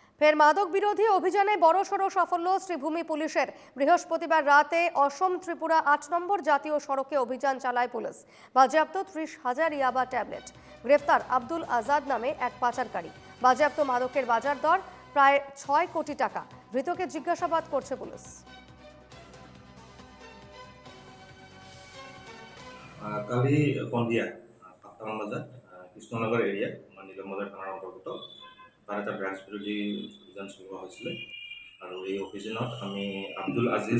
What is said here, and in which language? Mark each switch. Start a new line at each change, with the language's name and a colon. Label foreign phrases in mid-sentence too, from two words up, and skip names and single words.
Bangla: ফের মাদক বিরোধী অভিযানে বড়সড় সাফল্য শ্রীভূমি পুলিশের। বৃহস্পতিবার রাতে অসম ত্রিপুরা ৮ নম্বর জাতীয় সড়কে অভিযান চালায় পুলিশ। বাজেয়াপ্ত 30,000 ইয়াবা ট্যাবলেট। গ্রেফতার আব্দুল আজাদ নামে এক পাচারকারী। বাজেয়াপ্ত মাদকের বাজার দর প্রায় 6 কোটি টাকা। ধৃতকে জিজ্ঞাসাবাদ করছে পুলিশ।
Assamese: কালি সন্ধিয়া 7টামান বজাত কৃষ্ণনগৰ এৰিয়া নীলমবাজাৰ থানাৰ অন্তৰ্গত তাৰ এটা ড্ৰাগছ বিৰোধী অভিযান চলোৱা হৈছিলে আৰু এই অভিযানত আমি আব্দুল আজিজ